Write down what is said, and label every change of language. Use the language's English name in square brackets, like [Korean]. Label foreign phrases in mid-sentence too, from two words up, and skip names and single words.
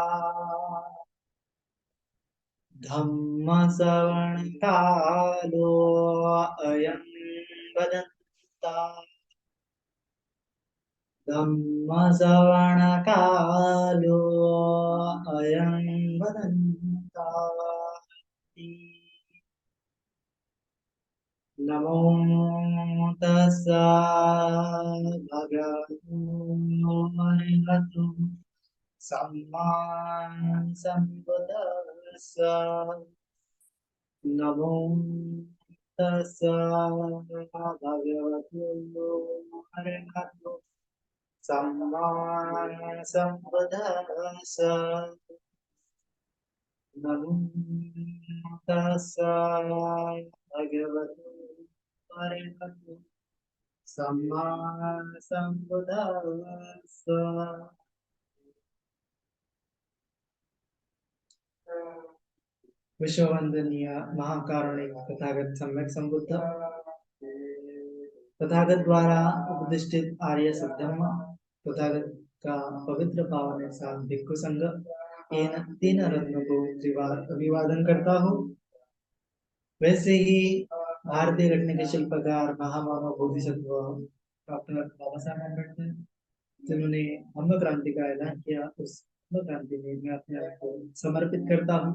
[Pali] धम्मश्रवणकालो अयं वदन्ता धम्मश्रवणकालो अयं वदन्ता नमो तस्सा भगवतो अरहतो सम्मा सम्बुद्दस्सा नमो तस्सा भगवतो अरहतो सम्मा सम्बुद्दस्सा नमो तस्सा भगवतो अरहतो सम्मा सम्बुद्दस्सा। [Hindi] विश्ववंदनीय महाकारुणिक तथागत सम्यक संबुद्ध तथागत द्वारा उपदिष्टित आर्य सद्धम्म तथागत का पवित्र पावन साथ भिक्खु संघ इन तीन रत्नों को त्रिवार अभिवादन करता हूँ। वैसे ही भारतीय घटना के शिल्पकार महामानव बोधिसत्व डॉक्टर बाबा साहब अम्बेडकर जिन्होंने धम्म क्रांति का ऐलान किया, उस धम्म क्रांति में मैं अपने आप को समर्पित करता हूँ।